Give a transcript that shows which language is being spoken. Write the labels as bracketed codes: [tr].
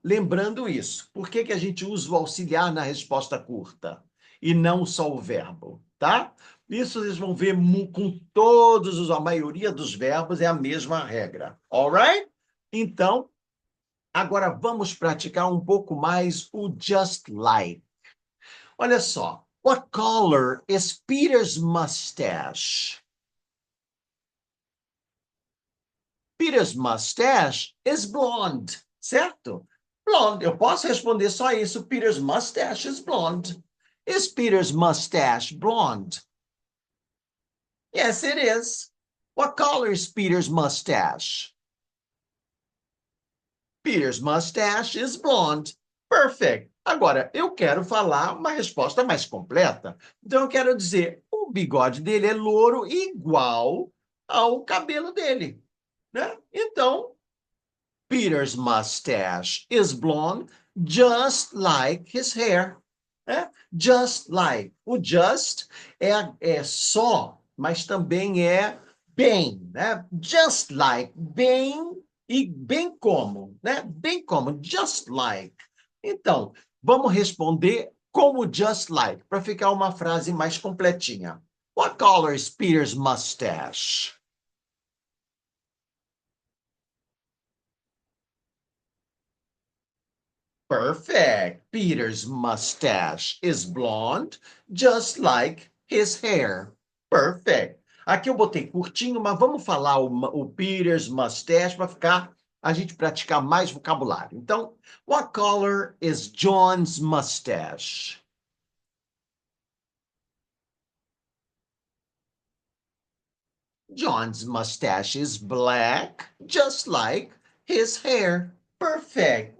[pt] Lembrando isso. Por que que a gente usa o auxiliar na resposta curta e não só o verbo, tá? Isso vocês vão ver com a maioria dos verbos é a mesma regra, alright? Então, agora vamos praticar um pouco mais o just like. Olha só. [en] What color is Peter's mustache? Peter's mustache is blonde, certo? Blonde. [pt] Eu posso responder só isso. [en] Peter's mustache is blonde. Is Peter's mustache blonde? Yes, it is. What color is Peter's mustache? Peter's mustache is blonde. Perfect. [pt] Agora, eu quero falar uma resposta mais completa. Então, eu quero dizer, o bigode dele é louro igual ao cabelo dele, né? [en] Então, Peter's mustache is blonde, just like his hair. Né? Just like. [pt] O just é só, mas também é bem, né? Just like, bem e bem como, né? Bem como, just like. Então, vamos responder como just like, para ficar uma frase mais completinha. [en] What color is Peter's mustache? Perfect. Peter's mustache is blonde, just like his hair. [pt] Perfect. Aqui eu botei curtinho, mas vamos falar o Peter's mustache para ficar a gente praticar mais vocabulário. [en] Então, what color is John's mustache? John's mustache is black, just like his hair. Perfect.